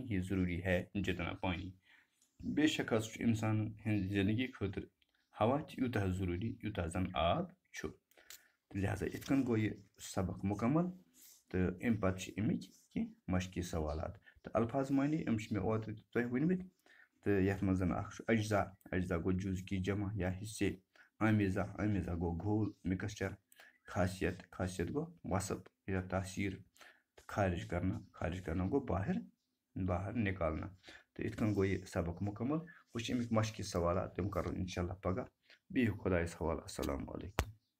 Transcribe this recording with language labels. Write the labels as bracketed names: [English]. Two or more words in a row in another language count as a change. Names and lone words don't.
[Urdu] ہی ضروری ہے جتنا پانی [Kashmiri] بے شک حظ چھُ اِنسان ہٕنٛدِ زندگی خٲطرٕ ہوا تہِ یوٗتاہ ضروٗری یوٗتاہ زن آب چھُ لہذا یِتھ کٔنۍ گوٚو یہِ سبق مُکمل تہٕ اَمہِ پتہٕ چھِ اَمِکۍ کینٛہہ مشقی سوالات تہٕ الفاظ معنی یِم چھِ مےٚ اوترٕ تہِ تۄہہِ ؤنمٕتۍ تہٕ یَتھ منٛز اکھ چھُ اجزا گوٚو [Urdu] جُز کی جمع [Kashmiri] یا حصے آمیزا گوٚو گھول مِکسچر خاصیت گوٚو وصف یا تاثیٖر تہٕ [Urdu] خارج کرنا [Kashmiri] گوٚو [Urdu] باہر نکالنا [Kashmiri] تہٕ یِتھ کٔنۍ گوٚو یہِ سبق مُکمل وۄنۍ چھِ اَمِکۍ مشقی سوالات تِم کرو [Arabic] انشاء اللہ [Kashmiri] پگاہ بِہِو خۄدایَس حوالہٕ [Arabic] السلام علیکم